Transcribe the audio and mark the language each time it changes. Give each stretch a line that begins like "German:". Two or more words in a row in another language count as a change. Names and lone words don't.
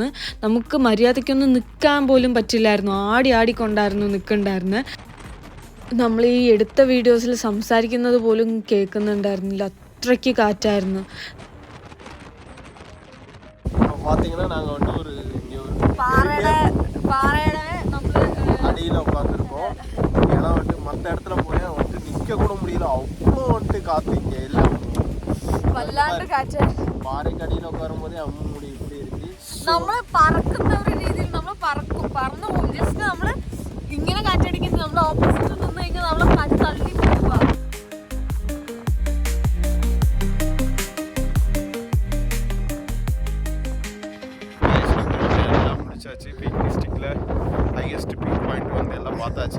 Malayalam: നമുക്ക് മര്യാദയ്ക്കൊന്നും നിൽക്കാൻ പോലും പറ്റില്ലായിരുന്നു. ആടിക്കൊണ്ടായിരുന്നു നിൽക്കണ്ടായിരുന്നു. നമ്മൾ ഈ എടുത്ത വീഡിയോസിൽ സംസാരിക്കുന്നത് പോലും കേൾക്കുന്നുണ്ടായിരുന്നില്ല, അത്രയ്ക്ക് കാറ്റായിരുന്നു.
Tamil: பார்த்தீங்கன்னா நாங்கள் வந்து ஒரு அடியில் உட்காந்துருக்கோம். ஏன்னா வந்துட்டு மற்ற இடத்துல போய் வந்துட்டு நிற்க கூட முடியல, அவ்வளோ வந்துட்டு காற்று இங்கே எல்லாம் பாறைக்கு அடியில் உட்காரும் போதே முடி இப்படி இருக்கு.
Malayalam: നമ്മൾ പറക്കുന്ന ഒരു രീതിയിൽ നമ്മൾ പറന്നു പോകും. ജസ്റ്റ് നമ്മൾ ഇങ്ങനെ കാറ്റടിക്കുന്നത് നമ്മൾ ഓപ്പോസിറ്റ് നിന്ന് കഴിഞ്ഞാൽ നമ്മളെ കാറ്റ് തള്ളി പോവുക. പീക്ക് ഡിസ്ട്രിക്റ്റിൽ
English: highest peak point
Malayalam: വന്ന് എല്ലാം பார்த்தாச்சு.